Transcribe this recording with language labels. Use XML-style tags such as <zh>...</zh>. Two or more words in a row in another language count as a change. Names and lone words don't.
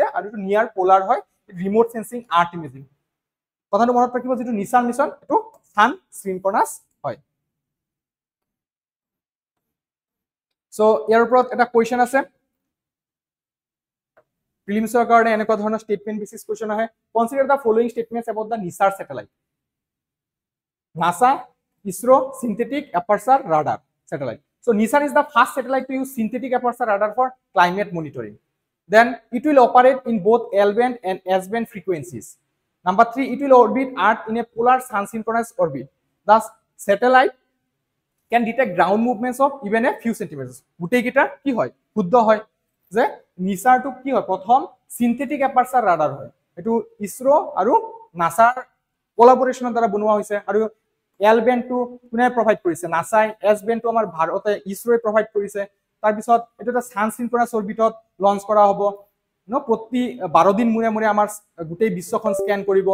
<as>আৰু এটো নিয়াৰ পোলাৰ হয়,</as> <en>remote sensing art imaging.</en> <as>কথাটো মনত ৰাখিব, যেটো নিসাৰ মিশন এটো</as> <en>sun synchronous</en> <as>হয়। সো ইয়াৰ ওপৰত এটা কোৱেশ্চন আছে প্ৰিলিমছৰ কাৰণে, এনেকুৱা ধৰণৰ</as> <en>statement based question</en> <as>আহে।</as> <en>consider the following statements about the NISAR satellite. NASA, ISRO, synthetic aperture radar satellite. So NISAR is the first satellite to use synthetic aperture radar for climate monitoring. Then it will operate in both L-band and S-band frequencies. Number 3, it will orbit Earth in a polar sun-synchronous orbit. Thus, satellite can detect ground movements of even a few centimeters.</en> <as>গোটেইকেইটা কি হয় শুদ্ধ হয় যে নিসাৰটো কি হয় প্ৰথম</as> <en>synthetic aperture radar</en> <as>হয়। এটো ISRO আৰু নাসাৰ কোলাবোৰেশনৰ দ্বাৰা বনোৱা হৈছে। আৰু এল বেন্ডটো কোনে প্ৰভাইড কৰিছে? নাসাই। এছ বেন্ডটো আমাৰ ভাৰতে ইছৰোৱে প্ৰভাইড কৰিছে। তাৰ পিছত এটো এটা</as> <en>sun synchronous orbitত</en> <as>লঞ্চ কৰা হ'ব। প্ৰতি 12 দিন মূৰে মূৰে আমাৰ গোটেই বিশ্বখন স্ক্যান কৰিব।</as>